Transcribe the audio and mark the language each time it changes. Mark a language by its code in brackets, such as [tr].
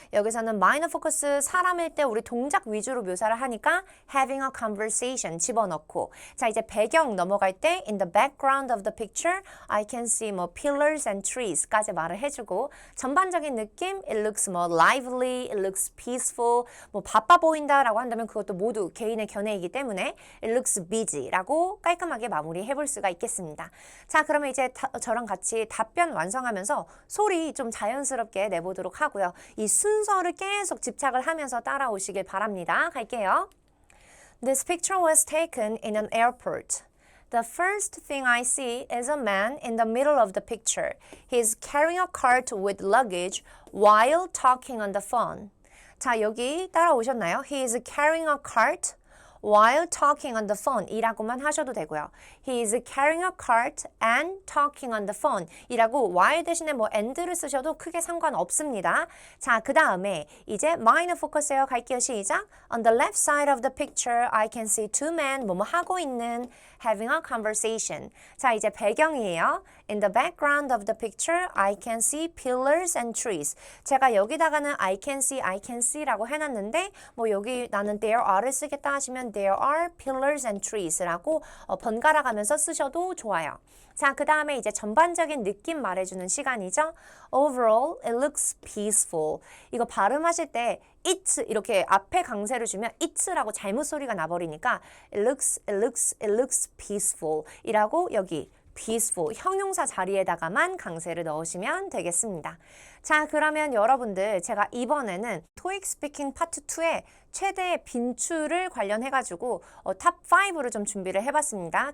[ko] 여기서는 minor focus 사람일 때 우리 동작 위주로 묘사를 하니까 [en] having a conversation [ko] 집어넣고 자 이제 배경 넘어갈 때 [en] in the background of the picture I can see [ko] 뭐 [en] pillars and trees [ko] 까지 말을 해주고 전반적인 느낌 [en] it looks more lively, it looks peaceful [ko] 뭐 바빠 보인다라고 한다면 그것도 모두 개인의 견해이기 때문에 [en] it looks busy [ko] 라고 깔끔하게 마무리해볼 수가 있겠습니다. 자 그러면 이제 저랑 같이 답변 완성하면서 소리 좀 자연스럽게 내보도록 하고요. 이 순서를 계속 집착을 하면서 따라오시길 바랍니다. 갈게요. [en] This picture was taken in an airport. The first thing I see is a man in the middle of the picture. He's carrying a cart with luggage while talking on the phone. [ko] 자, 여기 따라오셨나요? [en] He is carrying a cart while talking on the phone [ko] 이라고만 하셔도 되고요. [en] He is carrying a cart and talking on the phone 이라고 while [ko] 대신에 뭐 [en] and를 [ko] 쓰셔도 크게 상관없습니다. 자, 그 다음에 이제 minor focus에요. 갈게요. 시작. [en] On the left side of the picture, I can see two men [ko] 뭐뭐 하고 있는 [en] having a conversation. [ko] 자, 이제 배경이에요. [en] In the background of the picture, I can see pillars and trees. [ko] 제가 여기다가는 [en] I can see [ko] 라고 해놨는데 뭐 여기 나는 there are를 쓰겠다 하시면 [en] there are pillars and trees [ko] 라고 번갈아 가면서 쓰셔도 좋아요. 자, 그 다음에 이제 전반적인 느낌 말해주는 시간이죠. [en] Overall, it looks peaceful. [ko] 이거 발음하실 때 it 이렇게 앞에 강세를 주면 it라고 잘못 소리가 나버리니까 [en] it looks peaceful [ko] 이라고 여기 peaceful 형용사 자리에다가만 강세를 넣으시면 되겠습니다. 자, 그러면 여러분들 제가 이번에는 TOEIC 스피킹 파트 2의 최대 빈출을 관련해가지고 탑 5를 좀 준비를 해봤습니다.